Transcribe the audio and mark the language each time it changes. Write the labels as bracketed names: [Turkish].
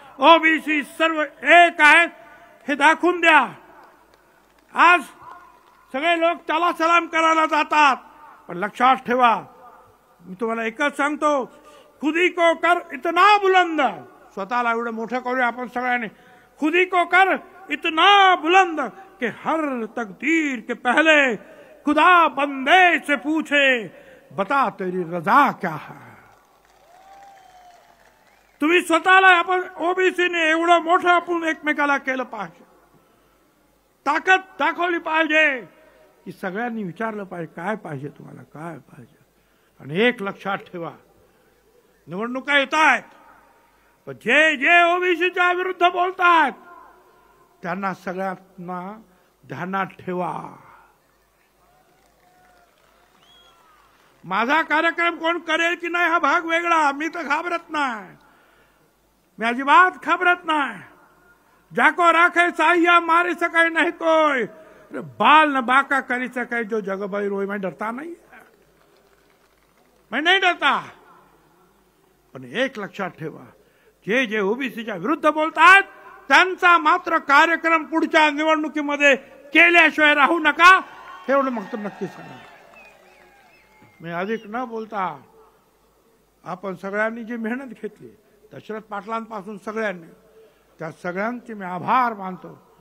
[Marathi] OBC सर्व एक आहेत हे दाखवून द्या. आज सगळे लोक त्याला सलाम करायला जातात, पण लक्षात ठेवा, मी तुम्हाला एकच सांगतो, [Hindi] खुदी को कर इतना बुलंद, [Marathi] स्वतःला एवढं मोठं करूया आपण सगळ्यांनी. [Hindi] खुदी को कर इतना बुलंद कि हर तकदीर के पहले खुदा बंदे से पूछे बता तेरी रजा क्या है। [Marathi] तुम्ही स्वतःला आपण ओबीसीने एवढं मोठं आपण एकमेकाला केलं पाहिजे, ताकद दाखवली पाहिजे की सगळ्यांनी विचारलं पाहिजे काय पाहिजे तुम्हाला, काय पाहिजे। आणि एक लक्षात ठेवा, निवडणुका येत आहेत, पण जे जे ओबीसीच्या विरुद्ध बोलतात त्यांना सगळ्यांना ध्यानात ठेवा। माझा कार्यक्रम कोण करेल की नाही हा भाग वेगळा, मी तर घाबरत नाही, मैं अजिबात घबरत नाही। [Hindi] जाको राखे साहिया मारे सके नहीं कोई, बाल न बाका करी सके जो जग भाई रोई। मैं डरता नहीं है, मैं नहीं डरता। [Marathi] पण एक लक्षात ठेवा, जे जे ओबीसीच्या विरुद्ध बोलतात त्यांचा मात्र कार्यक्रम पुढच्या निवडणुकीमध्ये केल्याशिवाय राहू नका, एवढं मग तर नक्की सांगा। मी अधिक न बोलता, आपण सगळ्यांनी जी मेहनत घेतली दशरथ पाटलांपासून सगळ्यांनी, त्या सगळ्यांचे मी आभार मानतो।